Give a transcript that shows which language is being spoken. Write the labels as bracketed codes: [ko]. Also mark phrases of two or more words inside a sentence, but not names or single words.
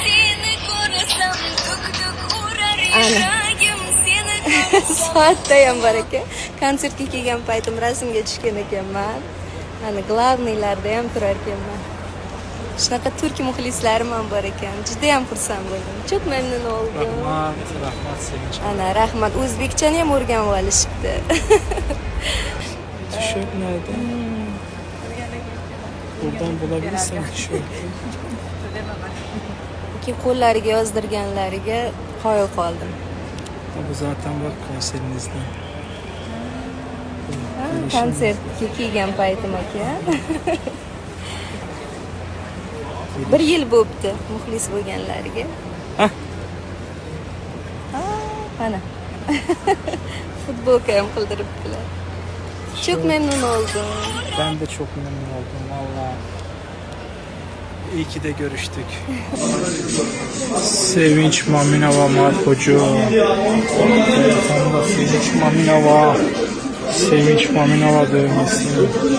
[uz] Ana. Soatda ham bor ekan. Konsertga kelgan paytim rasmga tushgan ekanman. Ana glavniylarda ham turar ekanman. Shunaqa turk muxlislarim ham bor ekan. Juda ham xursand bo'ldim. [tr] Çok memnun oldum. [uz] Rahmat Sevinç. Ana rahmat. O'zbekchani ham o'rganib olishibdi. [tr] Tişört nerede? Buradan bulabilirsen tişört. [uz] Ki qo'llariga yozdirganlariga qoyil qoldim. [tr] Bu zaten var konserinizde. [uz] Konsertga kelgan paytim ekan. Bir yil bo'libdi muxlis bo'lganlariga. Hah. Ana. Futbolka ham qildiribdilar. [tr] Çok memnun oldum. Ben de çok memnun oldum valla. İyi ki de görüştük. Sevinç Maminova Markocu. Telefonda Sevinç Maminova. Sevinç Maminova dövmesi.